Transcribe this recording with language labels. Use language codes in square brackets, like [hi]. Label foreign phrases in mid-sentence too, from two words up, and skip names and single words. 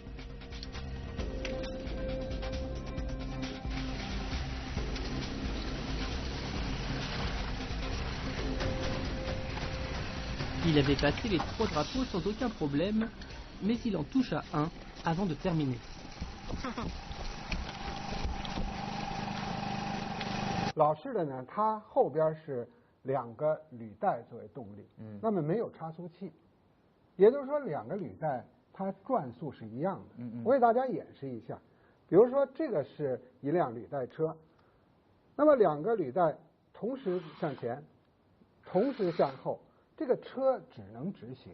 [fr] Il avait passé les 3 drapeaux sans aucun problème, mais il en toucha un avant de terminer. [zh] 老式的呢，它后边是2个履带作为动力，那么没有差速器，也就是说2个履带它转速是一样的。我给大家演示一下，比如说这个是一辆履带车，那么2个履带同时向前，同时向后，这个车只能直行。